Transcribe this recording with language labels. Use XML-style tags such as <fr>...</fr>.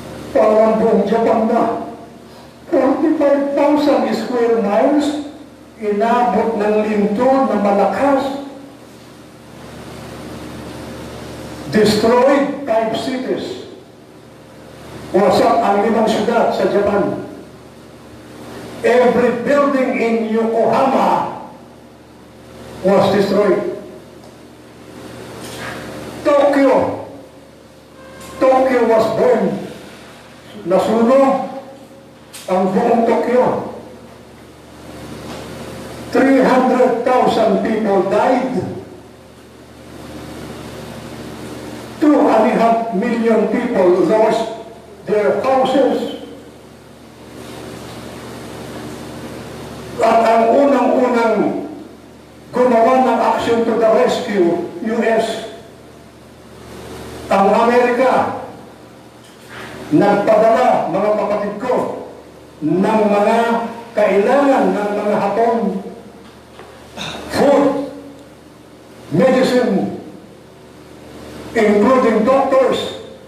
<tl>Parang buong Japan na. 45,000 square miles, inabot ng lindol na malakas.</tl> <en>Destroyed 5 cities.</en> <tl>Wasak ang 5 syudad sa Japan.</tl> <en>Every building in Yokohama was destroyed. Tokyo was burned.</en> <tl>Nasunog ang buong Tokyo.</tl> <en>300,000 people died. 2.5 million people lost their houses.</en> <tl>At ang unang-unang gumawa ng</tl> <en>action to the rescue,</en> <tl>US, ang Amerika, nagpadala, mga kapatid ko, ng mga kailangan ng mga Hapon,</tl> <en>food, medicine, including doctors.</en>